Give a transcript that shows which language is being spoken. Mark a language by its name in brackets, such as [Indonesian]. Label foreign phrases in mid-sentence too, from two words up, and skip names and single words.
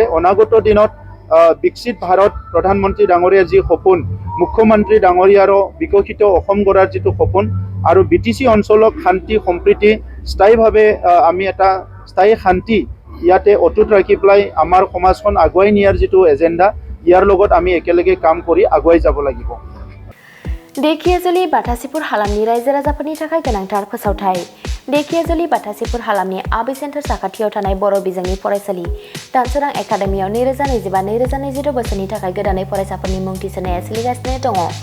[Assamese] অনাগত দিনত বিকশিত ভাৰত প্ৰধানমন্ত্ৰী ডাঙৰীয়াৰ যি সপোন মুখ্যমন্ত্ৰী ডাঙৰীয়াৰো বিকশিত অসম গঢ়াৰ যিটো সপোন আৰু BTC অঞ্চলক শান্তি সম্প্ৰীতি স্থায়ীভাৱে আমি এটা স্থায়ী শান্তি ইয়াতে অটুট ৰাখি পেলাই আমাৰ সমাজখন আগুৱাই নিয়াৰ যিটো এজেণ্ডা ইয়াৰ লগত আমি একেলগে কাম কৰি আগুৱাই যাব লাগিব। [Bodo] देखियाजुलि बाथासिपुर हालामनि रायजो राजाफोरनि थाखाय गोनांथार फोसावथाय। देखियाजुलि बाथासिपुर हालामनि आबि सेन्टार साखाथियाव थानाय बर' बिजोंनि फरायसालि दानसोरां एकाडेमियाव 2025-2026 बोसोरनि थाखाय गोदानै फरायसाफोरनि मुं थिसननाया सोलिगासिनो दङ।